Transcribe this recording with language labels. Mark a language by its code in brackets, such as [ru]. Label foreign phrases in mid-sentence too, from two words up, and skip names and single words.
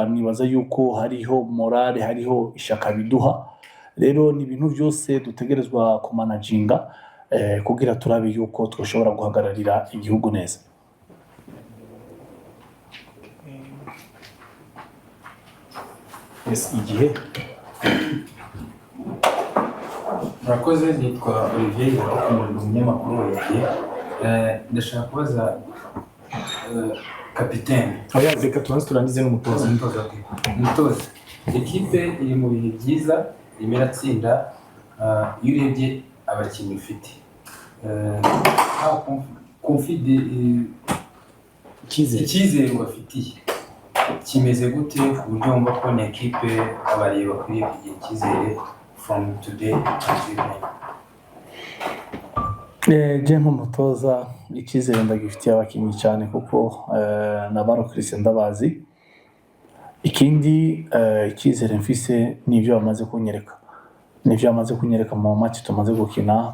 [rn] Nibaza yuko hariho morale, hariho ishaka biduha, rero ni ibintu byose dutegerezwa kumanaginga kugira turabe yuko twashobora guhagararira igihugu neza. [rw] igihe murakoze. Nitwa Olivier Urakumurwa, umunyamakuru wa Igihe. Ndashaka kubaza kapitene. reka tubanze turangize n'umutoza. Umutoza, ekipe iri mu bihe byiza, irimo iratsinda. Iyo urebye abakinnyi ufite, icyizere ubafitiye kimeze gute, ku buryo wumva ko ni ekipe abareba bakwiye kugira icyizere [en] from today until then? [rn] Je nk'umutoza icyizere ndagifitiye abakinnyi cyane, kuko na baro Christian ndabazi. Ikindi icyizere mfise n'ibyo bamaze kunyereka mu match tumaze gukina.